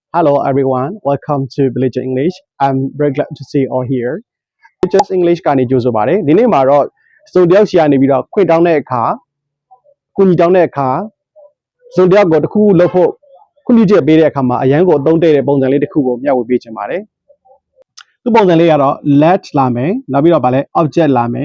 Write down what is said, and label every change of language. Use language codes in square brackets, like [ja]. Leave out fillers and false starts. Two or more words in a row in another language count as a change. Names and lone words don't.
[en] Hello everyone, welcome to Village English. I'm very glad to see you all here. [my] Just English ကနေကြိုဆိုပါတယ်။ဒီနေ့မှာတော့စုံတယောက်စီကနေပြီးတော့ခွင့်တောင်းတဲ့အခါကုညီတောင်းတဲ့အခါစုံတယောက်ကိုတစ်ခုလုပ်ဖို့ခွင့်ပြုချက်ပေးတဲ့အခါမှာအရန်ကိုအသုံးတည့်တဲ့ပုံစံလေးတစ်ခုကိုမျှဝေပေးချင်ပါတယ်။ဒီပုံစံလေးကတော့ let လာမယ်။နောက်ပြီးတော့ဗာလဲ object လာမယ်